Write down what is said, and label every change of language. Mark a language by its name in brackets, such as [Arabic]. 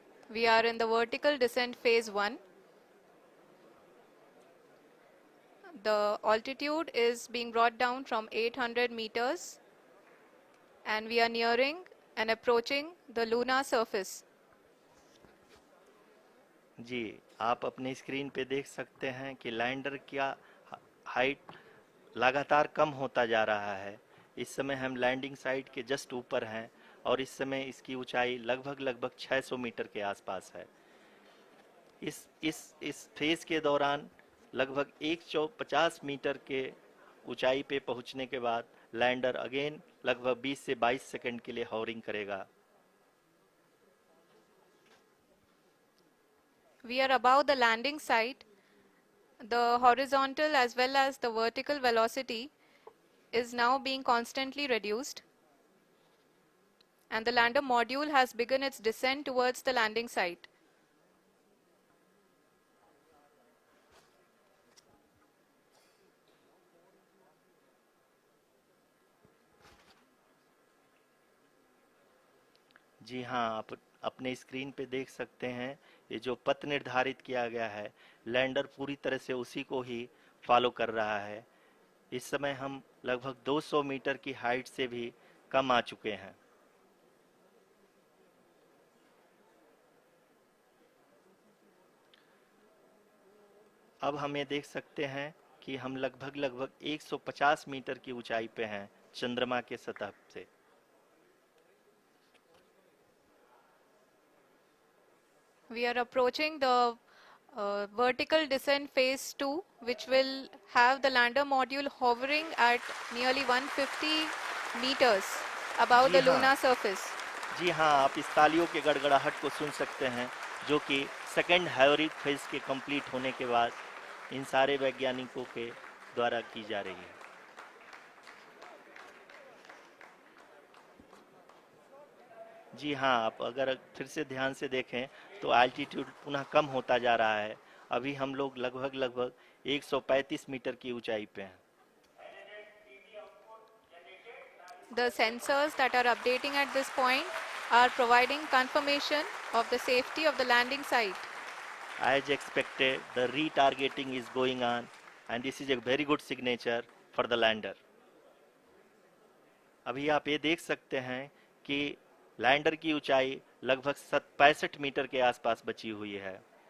[English] We are in the vertical descent phase 1. The altitude is being brought down from 800 meters and we are nearing and approaching the lunar surface. [Hindi] जी, आप अपनी screen पे देख सकते हैं कि lander का height लगातार कम होता जा रहा है। इस समय हम लैंडिंग साइट के जस्ट ऊपर हैं और इस समय इसकी ऊंचाई लगभग 600 मीटर के आसपास है। इस फेज के दौरान लगभग 150 मीटर के ऊंचाई पे पहुंचने के बाद लैंडर अगेन लगभग 20 से 22 सेकंड के लिए हॉवरिंग करेगा। [English] We are above the landing site. The horizontal as well as the vertical velocity is now being constantly reduced and the lander module has begun its descent towards the landing site. [Hindi] जी हाँ, आप अपने screen पे देख सकते हैं, ये जो पथ निर्धारित किया गया है, लैंडर पूरी तरह से उसी को ही फॉलो कर रहा है। इस समय हम लगभग 200 मीटर की हाइट से भी कम आ चुके हैं। अब हम ये देख सकते हैं कि हम लगभग 150 मीटर की ऊंचाई पे हैं चंद्रमा के सतह से। [English] We are approaching the vertical descent phase 2, which will have the lander module hovering at nearly 150 meters above [Hindi] ji [English] the [Hindi] हाँ, [English] lunar surface. [Hindi] जी हाँ, आप इस तालियों के गड़गड़ाहट को सुन सकते हैं, जो कि सेकेंड हाइब्रिड फेज के कंप्लीट होने के बाद इन सारे वैज्ञानिकों के द्वारा की जा रही है। जी हाँ, आप अगर फिर से ध्यान से देखें तो एल्टीट्यूड पुनः कम होता जा रहा है। अभी हम लोग लगभग 135 मीटर की ऊंचाई पे हैं। [English] The sensors that are updating at this point are providing confirmation of the safety of the landing site. As expected, the retargeting is going on, and this is a very good signature for the lander. [Hindi] अभी आप ये देख सकते हैं कि lander की ऊंचाई लगभग 65 मीटर के आसपास बची हुई है।